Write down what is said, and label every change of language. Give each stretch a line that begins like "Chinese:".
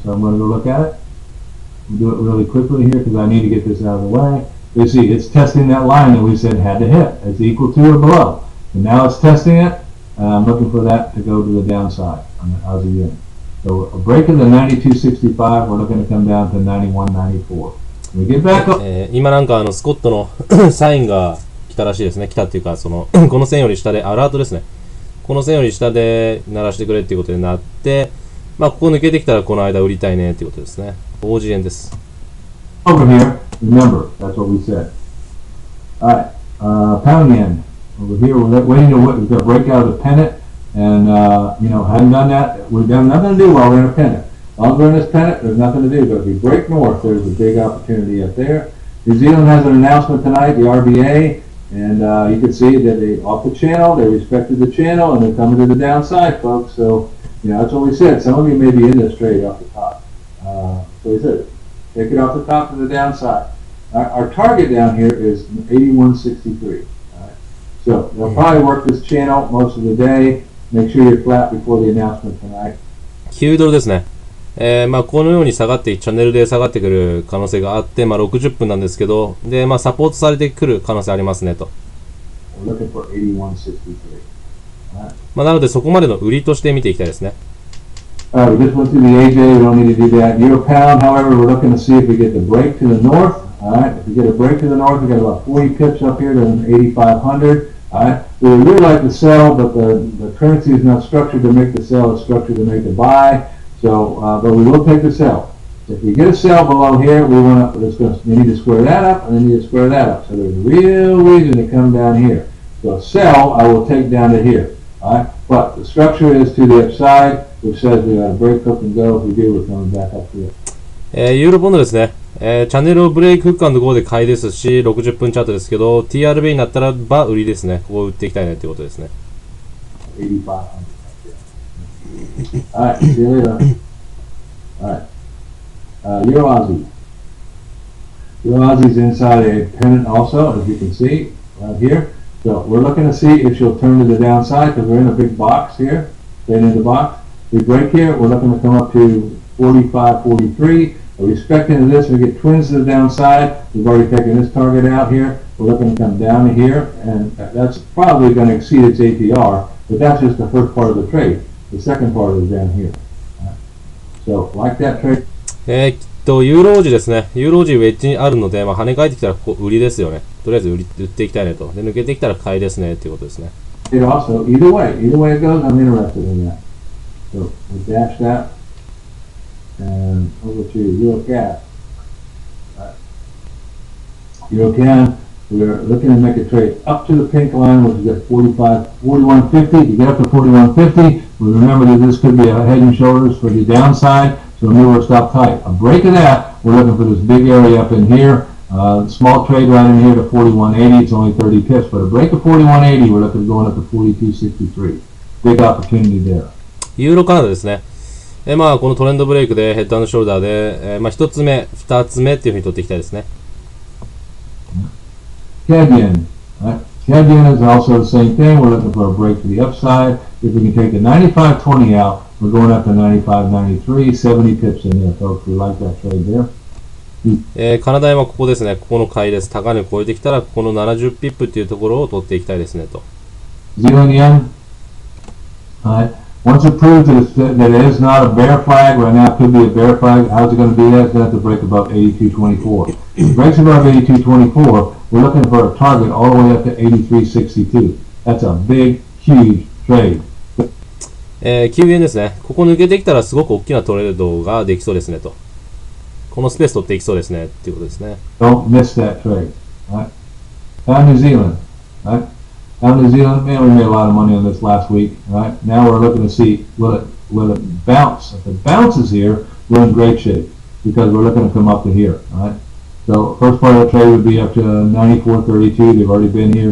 English: So I'm going to go look at it. We'll do it really quickly here because I need to get this out of the way. You see, it's testing that line that we said had to hit. It's equal to or below. And now it's testing it. I'm looking for that to go to the downside on the Aussie yen. So a break of the 92.65, we're looking to come down to 91.94. We get back up.
Japanese: 今なんかスコットのサインが来たらしいですね。来たっていうか、この線より下で、アラートですね。この線より下で鳴らしてくれっていうことになって、まあここ抜けてきたらこの間売りたいねっていうことですね。 OG 円です。
English: Over here, remember, that's what we said. Alright, pound yen. Over here, we're waiting to break out of the pennant. And, hadn't done that. We've done nothing to do while we're in a pennant. While we're in this pennant, there's nothing to do. But if we break north, there's a big opportunity up there. New Zealand has an announcement tonight, the RBA, and you can see that they off the channel, they respected the channel, and they're coming to the downside, folks. So, that's what we said. Some of you may be in this trade off the top. So we said, take it off the top to the downside. Our target down here is 81.63. So they'll probably work this channel most of the day. Make sure you're flat before the announcement tonight.
Japanese: 9ドルですね。まあこのように下がってチャンネルで下がってくる可能性があって、まあ60分なんですけど、でまあサポートされてくる可能性ありますねと。
English: We're looking for 81.63.
Japanese: まあなのでそこまでの売りとして見ていきたいですね。
English: We just went through the AJ. We don't need to do that. Euro pound, however, we're looking to see if we get the break to the north. All right. If we get a break to the north, we got about 40 pips up here to 8,500. Alright, we would really like to sell, but the currency is not structured to make the sell, it's structured to make the buy. So, but we will take the sell. If we get a sell below here, we need to square that up, and then need to square that up. So there's a real reason to come down here. So sell, I will take down to here. Alright, but the structure is to the upside, which says we got to break up and go. If we do, we're coming back up here.
Japanese: ユーロポンドですね。チャンネルをブレイクフック&ゴーで買いですし、60分チャートですけど、TRB になったらば売りですね。ここを売っていきたいねってことですね。
English: Alright, see you later. Alright. Euro Aussie. Euro Aussie's inside a pennant also, as you can see, right here. So we're looking to see if she'll turn to the downside, because we're in a big box here. Staying in the box. We break here, we're looking to come up to 45, 43. We're expecting this, we get twins to the downside. We've already taken this target out here. We're looking to come down to here, and that's probably going to exceed its ATR, but that's just the first part of the trade. The second part is down here. So, like that trade.
Japanese: ユーロ王子ですね。ユーロ王子ウェッジにあるので、まあ、跳ね返ってきたらここ売りですよね。とりあえず売っていきたいねと。で、抜けてきたら買いですねっていうことですね。
English: It also, either way it goes, I'm interested in that. So, we dash that. And over to EuroCAD. EuroCAD, we're looking to make a trade up to the pink line, which is at 41.50. You get up to 41.50, we remember that this could be a head and shoulders for the downside, so we will stop tight. A break of that, we're looking for this big area up in here. Small trade right in here to 41.80. It's only 30 pips, but a break of 41.80, we're looking at going up to 42.63. Big opportunity there.
Japanese: ユーロカナダですね。まあこのトレンドブレイクでヘッド&ショルダーで、まあ1つ目、2つ目っていうふうに取っていきたいですね。
English: CAD yen. CAD Yen yen is also the same thing. We're looking for a break to the upside. If we can take the 95.20 out, we're going up to 95.93, 70 pips in there, folks. We like that trade there.
Japanese: カナダ円はここですね。ここの買いです。高値を超えてきたら、ここの70ピップっていうところを取っていきたいですねと。
English: Zealand yen. Once it proves that it is not a bear flag, right now it could be a bear flag. How's it going to be that? It's going to have to break above 82.24. If it breaks above 82.24, we're looking for a target all the way up to 83.62. That's a big, huge trade.
Japanese: 9円ですね。ここ抜けてきたらすごく大きなトレードができそうですねと。このスペース取っていきそうですねっていうことですね。
English: Don't miss that trade. Right? Down New Zealand. Right? Down New Zealand, man, we made a lot of money on this last week. Right? Now we're looking to see will it bounce. If it bounces here, we're in great shape because we're looking to come up to here. Right? So first part of the trade would be up to 94.32. They've already been here.